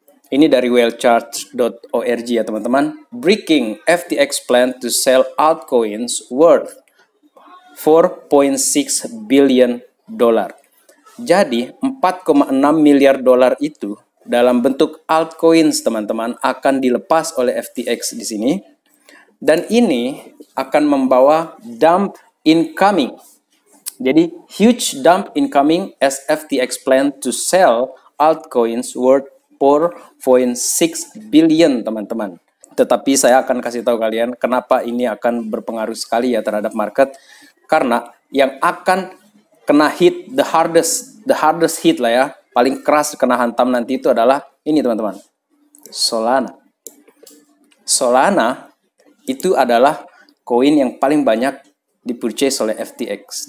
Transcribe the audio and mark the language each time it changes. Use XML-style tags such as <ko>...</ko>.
<id>Ini dari whaleCharts.org ya teman-teman.</id> <en>Breaking FTX plan to sell altcoins worth 4.6 billion dollar.</en> <id>Jadi 4,6 miliar dolar itu dalam bentuk altcoins teman-teman akan dilepas oleh FTX di sini. Dan ini akan membawa</id> <en>dump incoming.</en> <id>Jadi</id> <en>huge dump incoming as FTX plan to sell altcoins worth 4.6 billion</en> <id>teman-teman. Tetapi saya akan kasih tahu kalian kenapa ini akan berpengaruh sekali ya terhadap market. Karena yang akan kena</id> <en>hit the hardest hit</en> <id>lah ya, paling keras kena hantam nanti itu adalah ini teman-teman, Solana. Solana itu adalah koin yang paling banyak dipurchase oleh FTX.</id>